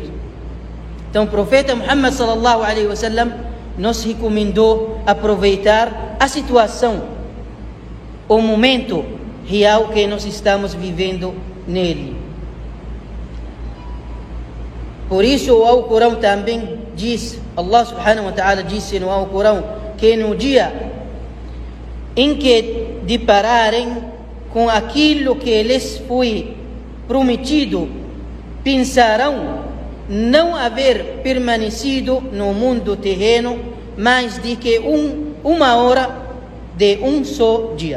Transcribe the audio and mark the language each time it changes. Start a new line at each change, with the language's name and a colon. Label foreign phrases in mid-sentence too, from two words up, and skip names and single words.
Portuguese: Então o profeta Muhammad
Arabic: صلى الله عليه وسلم
Portuguese: nos recomendou aproveitar a situação, o momento real que nós estamos vivendo nele. Por isso o Alcorão também diz,
Arabic: الله سبحانه وتعالى
Portuguese: disse no Alcorão, que no dia em que depararem com aquilo que lhes foi prometido, pensarão não haver permanecido no mundo terreno mais de que uma hora de um só dia.